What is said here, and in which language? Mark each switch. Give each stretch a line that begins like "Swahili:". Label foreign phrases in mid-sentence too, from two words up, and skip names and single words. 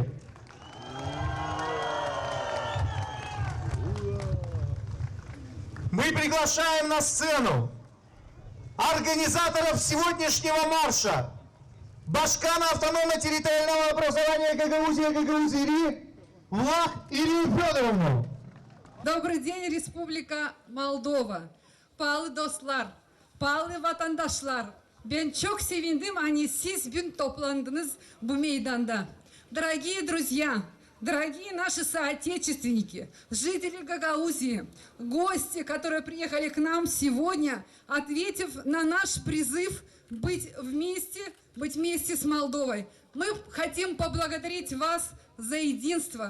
Russian: Мы приглашаем на сцену организаторов сегодняшнего марша, Башкана автономно-территориального образования Гагаузия Влах Ирину Федоровну. Добрый день, Республика Молдова.
Gagauz: Pahalı dostlar, pahalı vatandaşlar. Ben çok sevindim hani siz bugün toplandınız bu meydanda.
Russian: Дорогие друзья, дорогие наши соотечественники, жители Гагаузии, гости, которые приехали к нам сегодня, ответив на наш призыв быть вместе с Молдовой. Мы хотим поблагодарить вас за единство.